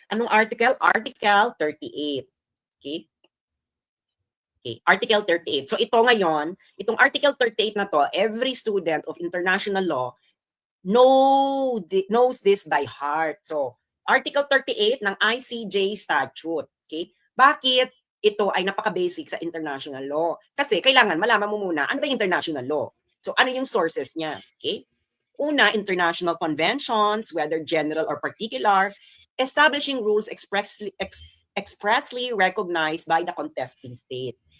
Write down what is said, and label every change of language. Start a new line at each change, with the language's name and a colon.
Filipino: Anong article?
English: Article 38. Okay? Okay, Article 38.
Filipino: So ito ngayon, itong Article 38 na to,
English: every student of international law knows this by heart. So, Article 38 ng ICJ statute. Okay?
Filipino: Bakit ito ay napaka-basic sa international law? Kasi kailangan malaman mo muna, ano ba yung international law? So, ano yung sources niya? Okay?
English: Una, international conventions, whether general or particular, establishing rules expressly recognized by the contesting state.